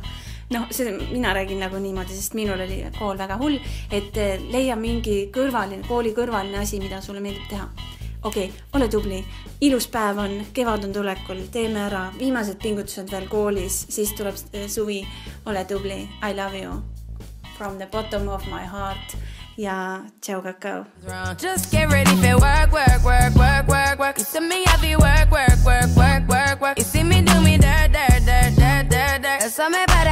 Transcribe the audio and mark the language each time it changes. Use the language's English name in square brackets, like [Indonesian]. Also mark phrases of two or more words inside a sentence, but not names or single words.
[Estonian] No, mina räägin nagu niimoodi, sest minul oli kool väga hull, et leia mingi kooli kõrvaline asi, mida sulle meeldib teha. Okei, ole tubli. Ilus päev on, kevad on tulekul, teeme ära. Viimased pingutused veel koolis, siis tuleb suvi. Ole tubli. [English] I love you. From the bottom of my heart. [Estonian] Ja, ciao kakao. [English] Just get ready for work. You see me happy work. You see me do me dirt. That's how me